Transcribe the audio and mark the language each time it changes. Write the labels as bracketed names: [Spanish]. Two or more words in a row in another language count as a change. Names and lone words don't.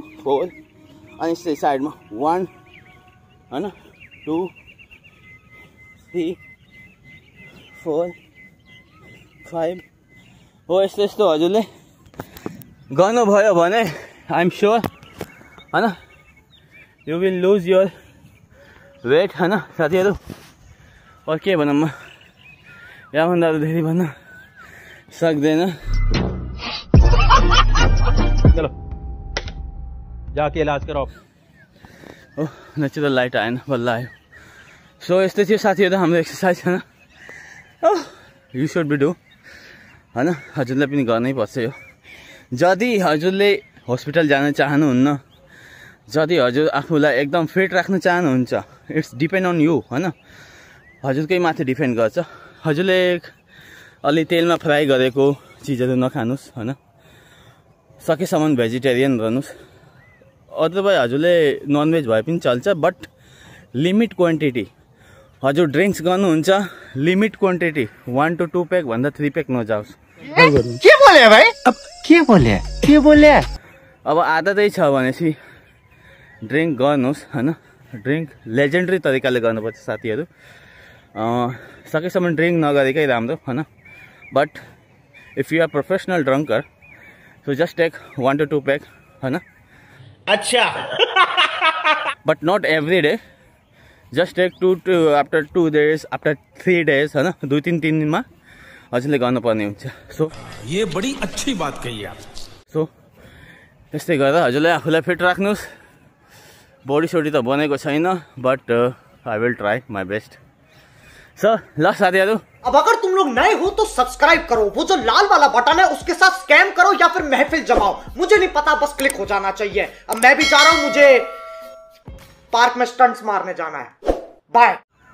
[Nepali] 4 अनि यसरी साइडमा 1 होइन 2 3 4 5 हो यस्तो यस्तो हजुरले गर्नुभयो भने [English] I am sure [Nepali] होइन [English] you will lose your weight [Nepali] होइन साथीहरू। और के भनौँ म यहाँभन्दा धेरै भन्न सक्दैन। [Hindi] चलो जाके इलाज कराओ। [Nepali] हो [English] natural light [Nepali] आएन बल्ल आयो। सो यस्तै थियो साथीहरू हाम्रो एक्सर्साइज होइन। [English] you should be do [Nepali] होइन हजुरलाई पनि गर्नै पर्छ यो। यदि हजुरले हस्पिटल जान चाहनुहुन्न, यदि हजुर आफूलाई एकदम फिट राख्न चाहनुहुन्छ, [English] it's depend on you [Nepali] होइन, हजुरकै माथि डिपेन्ड गर्छ। हजुरले अलि तेलमा फ्राई गरेको चिजहरू नखानुहोस् होइन, सकेसम्म भेजिटेरियन रहनुहोस्। अदरवाइज हजुरले ननभेज भए पनि चल्छ, [English] but limit quantity. [Nepali] हजुर ड्रिङ्क्स गर्नुहुन्छ [English] limit quantity, [Nepali] 1 to 2 पैक भन्दा 3 पैक नजाओस्। [Hindi] क्या बोले भाई? अब क्या बोले? [Nepali] अब आदतै छ भनेपछि ड्रिङ्क गर्नुहोस् होइन। ड्रिङ्क लेजेन्डरी तरिकाले गर्नुपर्छ साथीहरू। सकेसम्म ड्रिङ्क नगरेकै राम्रो होइन। [English] But if you are professional drunker so just take 1 to 2 pack होइन। अच्छा But not every day, just take after 2 days, after 3 days होइन। [Nepali] 2-3 दिनमा हजुरले गर्नुपर्ने हुन्छ। सो [Hindi] ये बड़ी अच्छी बात कही आप। [Nepali] सो त्यस्तै गरेर हजुरलाई आफूलाई फिट राख्नुहोस्। बडी सोडी त बनेको छैन, [English] but I will try my best. [Nepali] सो ल साथीहरू, [Hindi] अब अगर तुम लोग नए हो तो सब्सक्राइब करो, वो जो लाल वाला बटन है उसके साथ स्कैम करो या फिर महफिल जमाओ, मुझे नहीं पता, बस क्लिक हो जाना चाहिए। अब मैं भी जा रहा हूं, मुझे पार्क में स्टंट्स मारने जाना है। बाय।